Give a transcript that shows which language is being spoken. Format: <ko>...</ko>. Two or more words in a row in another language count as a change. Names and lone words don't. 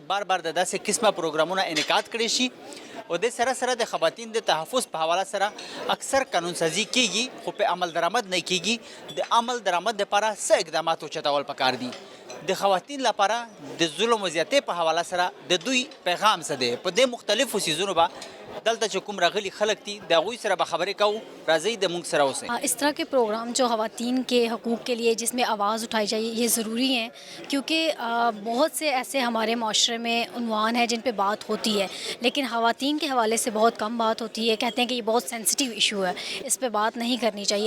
<ps>بار بار د داسې قسمه پروګرامونه انعقاد کړي شي او د سره سره د خواتین د تحفظ په حواله سره اکثر قانون سازی کیږي خو په عمل درآمد نه کیږي. د عمل درآمد لپاره څه اقدامات اوچتول پکار دي؟ د خواتین لپاره د ظلم و زیاتۍ په حواله سره د دوی پیغام څه دی؟ په دې مختلفو څیزونو به دلته چې کوم راغلي خلک دي د هغوی سره به خبرې کوو. راځئ د موږ سره اوسئ.</ps> <ur>اس طرح کے پروگرام جو خواتین کے حقوق کے لیے جس میں آواز اٹھائی جائے یہ ضروری ہیں کیونکہ بہت سے ایسے ہمارے معاشرے میں عنوان ہیں جن پہ بات ہوتی ہے لیکن خواتین کے حوالے سے بہت کم بات ہوتی ہے. کہتے ہیں کہ یہ بہت</ur> <en>sensitive issue</en> <ur>ہے, اس پہ بات نہیں کرنی چاہیے.</ur>